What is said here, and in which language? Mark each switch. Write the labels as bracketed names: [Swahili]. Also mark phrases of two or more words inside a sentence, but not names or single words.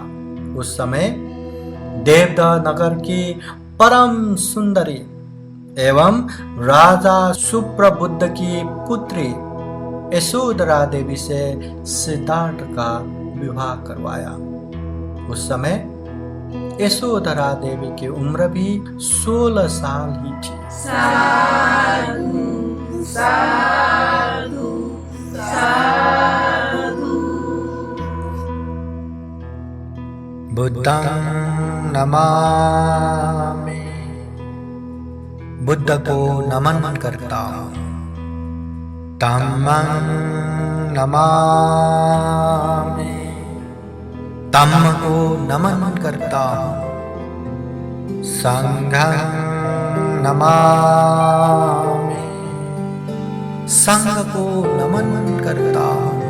[Hindi] उस समय देवदह नगर की परम सुंदरी एवं राजा सुप्रबुद्ध की पुत्री यशोधरा देवी से सिद्धार्थ का विवाह करवाया। उस समय यशोधरा देवी की उम्र भी 16 साल ही थी। [Pali] साधु साधु साधु। बुद्धं नमामि। [Hindi] बुद्ध को नमन करता हूँ। [Pali] धम्मं नमामि। [Hindi] धम्म को नमन करता हूँ। [Pali] संघं नमामि। [Hindi] संघ को नमन करता हूँ।